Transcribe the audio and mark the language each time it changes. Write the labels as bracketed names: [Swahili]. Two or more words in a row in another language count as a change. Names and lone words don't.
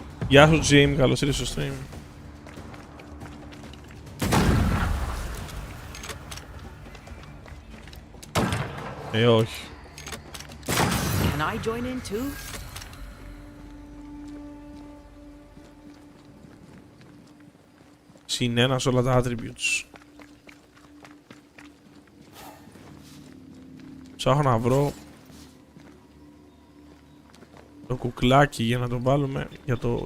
[Greek] Γεια σου Jim, καλώς ήρθες στο stream. Όχι. [English] Can I join in too? [Greek] Συνένα σε όλα τα attributes. Ψάχνω να βρω το κουκλάκι για να το βάλουμε για το...